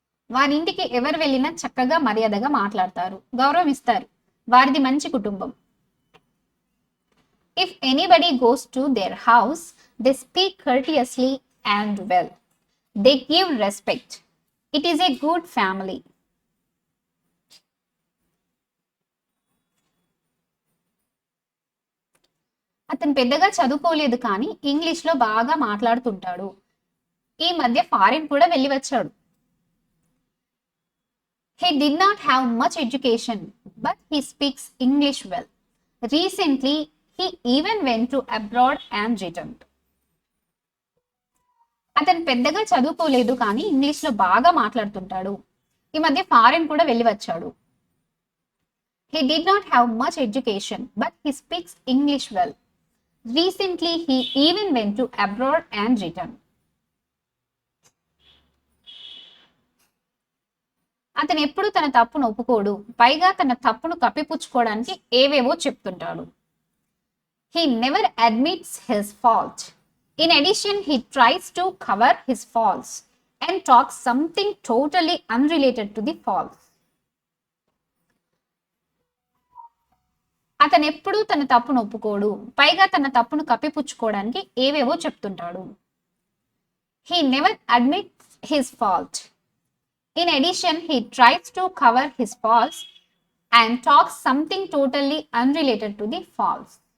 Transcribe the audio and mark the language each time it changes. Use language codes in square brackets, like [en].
[te] వారి ఇంటికి ఎవరు వెళ్ళినా చక్కగా మర్యాదగా మాట్లాడతారు, గౌరవం ఇస్తారు. వారిది మంచి కుటుంబం. [en] If anybody goes to their house, they speak courteously and well. They give respect. It is a good family. [te] అతను పెద్దగా చదువుకోలేదు, కానీ ఇంగ్లీష్లో బాగా మాట్లాడుతుంటాడు. ఈ మధ్య ఫారిన్ కూడా వెళ్ళి వచ్చాడు. [en] He did not have much education, but he speaks English well. Recently, he even went to abroad and returned. [te] అతను పెద్దగా చదువుకోలేదు, కానీ ఇంగ్లీష్లో బాగా మాట్లాడుతుంటాడు. ఈ మధ్య ఫారిన్ కూడా వెళ్ళి వచ్చాడు. [en] He did not have much education, but he speaks English well. Recently, he even went to abroad and returned. [te] అతను ఎప్పుడు తన తప్పును ఒప్పుకోడు, పైగా తన తప్పును కప్పిపుచ్చుకోవడానికి ఏవేవో చెప్తుంటాడు. [en] He never admits his fault. In addition, he tries to cover his faults and talks something totally unrelated to the faults. [te] అతను ఎప్పుడు తన తప్పును ఒప్పుకోడు, పైగా తన తప్పును కప్పిపుచ్చుకోవడానికి ఏవేవో చెప్తుంటాడు. [en] He never admits his fault. In addition, he tries to cover his faults and talks something totally unrelated to the faults.